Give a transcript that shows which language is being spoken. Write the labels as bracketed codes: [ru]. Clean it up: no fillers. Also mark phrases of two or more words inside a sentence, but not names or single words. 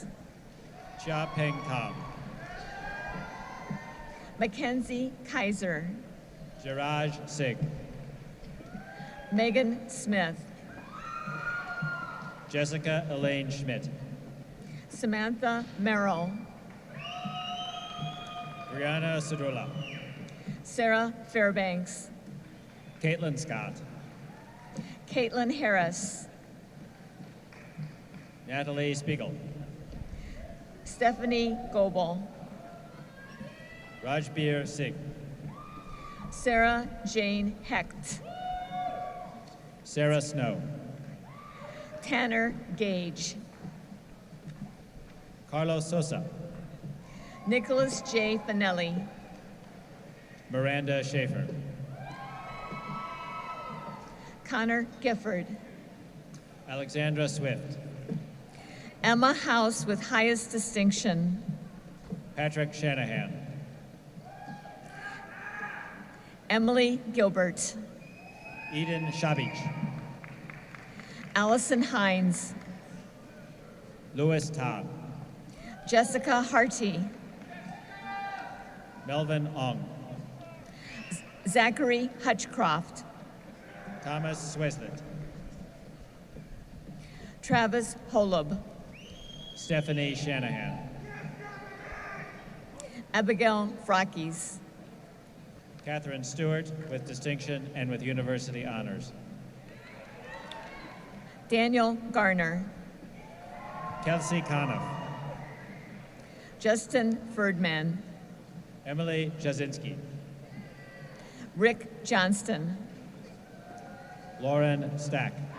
[en] Chia Peng Tam, Mackenzie Kaiser, Jiraj Sig, Megan Smith, Jessica Elaine Schmidt, Samantha Merrill, Brianna Sedula, Sarah Fairbanks, Caitlin Scott, Caitlin Harris, Natalie Spiegel, Stephanie Goebel, Rajbir Singh, Sarah Jane Hecht, Sarah Snow, Tanner Gage, Carlos Sosa, Nicholas J. Finelli, Miranda Schaefer, Connor Gifford, Alexandra Swift, Emma House with highest distinction, Patrick Shanahan, Emily Gilbert, Eden Shabich, Allison Hines, Louis Taub, Jessica Harty, Melvin Ong, Zachary Hutchcroft, Thomas Sweslet, Travis Holub, Stephanie Shanahan, Abigail Frockes, Catherine Stewart with distinction and with university honors, Daniel Garner, Kelsey Conniff, Justin Ferdman, Emily Jasinski, Rick Johnston, Lauren Stack,